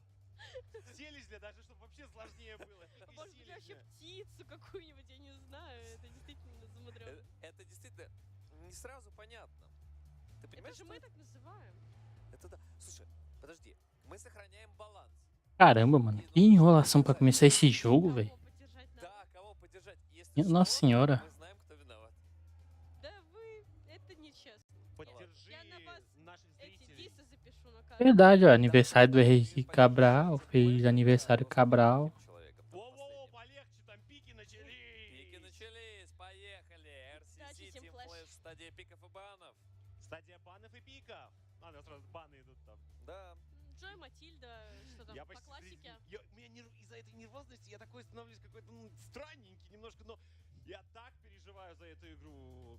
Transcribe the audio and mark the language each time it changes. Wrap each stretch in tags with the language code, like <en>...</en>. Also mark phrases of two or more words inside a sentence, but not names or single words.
<ru>Селезня, даже чтобы вообще сложнее было. Может быть, вообще птицу какую-нибудь, я не знаю. Это действительно замудрено. Это действительно не sразу понятно. Ты понимаешь, это же мы так называем. Это да. Слушай, подожди. Мы сохраняем баланс.</ru> <pt>Caramba, mano. Que enrolação pra começar esse jogo, velho.</pt> <ru>Да, кого поддержать?</ru> <pt>Nossa senhora.</pt> <ru>Мы знаем, кто виноват. Да вы, это нечестно. Поддержи Я на вас наших эти зрителей. дисы запишу на камеру.</ru> <pt>Verdade, ó. Aniversário do Henrique Cabral. Fez aniversário Cabral.</pt> <ru>Воу-воу, полегче, там пики начались. Пики начались, поехали. RCC, Team Flash, стадия пиков и банов. Стадия банов и пиков. Ладно, сразу баны идут там. Да. Цой, Матильда, что там, Я по почти классике. у меня из-за этой нервозности я такой становлюсь какой-то странненький немножко, но я так переживаю за эту игру.</ru>